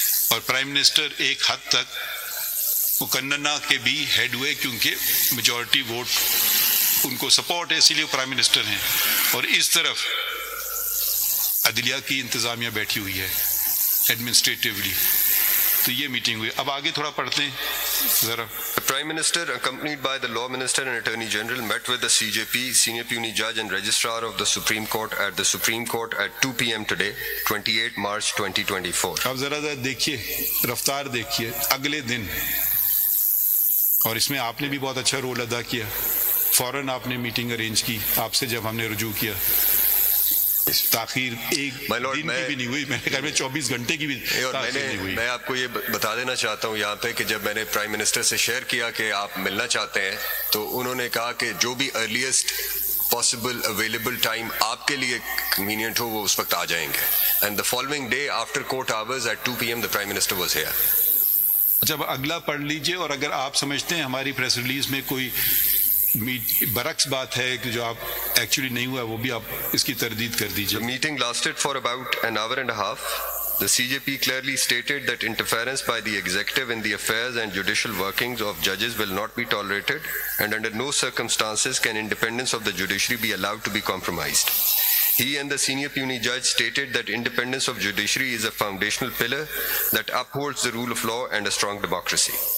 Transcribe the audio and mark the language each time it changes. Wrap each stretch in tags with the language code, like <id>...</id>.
<ur>اور prime minister ایک حد تک مقننہ کے بھی ہیڈ ہوئے، کیونکہ میجورٹی ووٹ ان کو سپورٹ ہے، اسی لیے پرائم منسٹر ہیں. اور اس طرف عدلیہ کی انتظامیہ بیٹھی ہوئی ہے ایڈمنسٹریٹولی. تو یہ میٹنگ ہوئی. اب آگے تھوڑا پڑھتے ہیں ذرا.</ur> <en>The Prime Minister, accompanied by the Law Minister and Attorney General, met with the CJP, Senior Puisne Judge and Registrar of the Supreme Court at the Supreme Court at 2 p.m. today, 28 March 2024.</en> <ur>اب ذرا دیکھیے، رفتار دیکھیے. اگلے دن، اور اس میں آپ نے بھی بہت اچھا رول ادا کیا، فوراً آپ نے میٹنگ ارینج کی آپ سے جب ہم نے رجوع کیا. تاخیر ایک دن کی بھی نہیں ہوئی، میرے خیال میں 24 گھنٹے کی بھی تاخیر نہیں ہوئی. میں آپ کو یہ بتا دینا چاہتا ہوں یہاں پہ کہ جب میں نے پرائم منسٹر سے شیئر کیا کہ آپ ملنا چاہتے ہیں تو انہوں نے کہا کہ جو بھی</ur> <en>earliest possible available time</en> <ur>آپ کے لیے کنوینئنٹ ہو وہ اس وقت آ جائیں گے.</ur> <en>And the following day after court hours at 2 PM the Prime Minister was here.</en> <ur>اچھا اب اگلا پڑھ لیجئے، اور اگر آپ سمجھتے ہیں ہماری پریس ریلیز میں کوئی برعکس بات ہے کہ جو آپ ایکچولی نہیں ہوا وہ بھی آپ اس کی تردید کر دیجیے.</ur> <en>The meeting lasted for about an hour and a half. The CJP clearly stated that interference by the executive in the affairs and judicial workings of judges will not be tolerated, and under no circumstances can independence of the judiciary be allowed to be compromised. He and the senior puisne judge stated that independence of judiciary is a foundational pillar that upholds the rule of law and a strong democracy.</en>